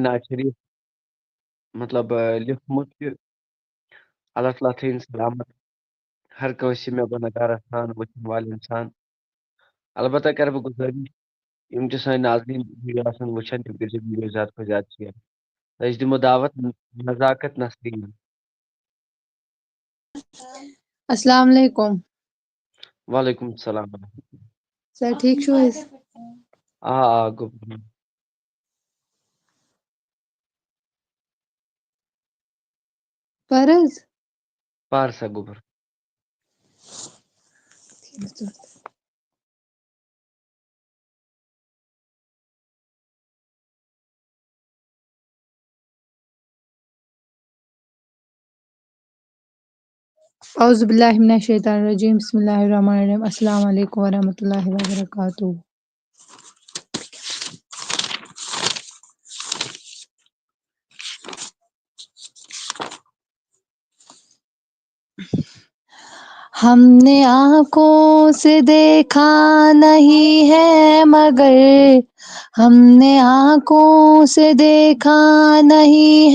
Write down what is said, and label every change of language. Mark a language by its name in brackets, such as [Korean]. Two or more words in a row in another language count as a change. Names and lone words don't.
[Kashmiri] ناز شریٖف مطلب لیوٚکھمُت کہِ اللہ تعالیٰ تھٲیِن سلامت ہر کٲنٛسہِ مےٚ گُنہگار آسان وٕچھن والہِ اِنسان البتہ کرٕ بہٕ گُزٲرِش یِم تہِ سٲنۍ ناظریٖن ویٖڈیو آسان وٕچھان تِم کٔرۍزِ ویٖڈیو زیادٕ کھۄتہٕ زیادٕ شِیر أسۍ دِمو دعوت نزاکت نسریٖن [Arabic] السلام علیکم وعلیکم السلام [Kashmiri] سر ٹھیک چھو حظ آ گوٚو پر حظ پارسا گوٚبُر [Arabic] اعوذ باللہ من الشیطان الرجیم بسم اللہ الرحمن الرحیم السلام علیکم ورحمۃ اللہ وبرکاتہ [Urdu] ہم نے آنکھوں سے دیکھا نہیں ہے مگر ہم نے آنکھوں سے دیکھا نہیں